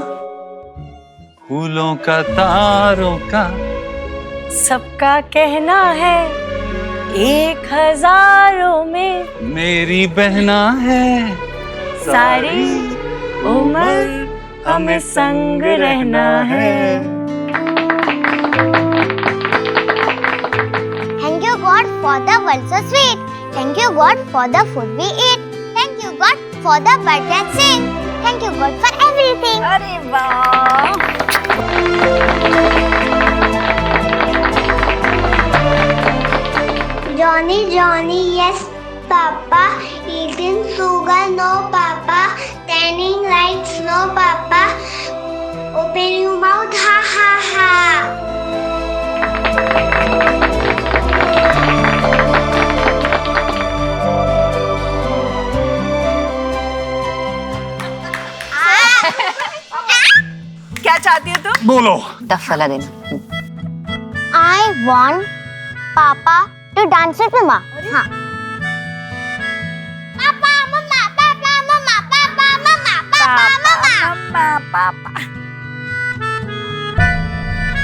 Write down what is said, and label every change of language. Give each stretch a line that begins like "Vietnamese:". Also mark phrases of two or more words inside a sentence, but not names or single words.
Hindi: फूलों का तारों का सबका कहना है 1000 में मेरी बहना है, सारी उम्र हमें संग रहना है।
English: Thank you God for the world so sweet. Thank you God for the food we eat. Thank you God for the birds that sing. Thank you God for everything.
Hindi: अरे वाह।
English: Johnny, yes, Papa. Eating sugar, no, Papa. Turning lights, no, Papa. Open your mouth, ha, ha, ha.
Hindi: क्या चाहती हो तुम? बोलो। दफला देना।
English: I want Papa to dance with Mama.
Hindi: हाँ.
English: Papa, Mama, Papa, Mama, Papa, Mama, Papa, Mama.
Hindi: पापा।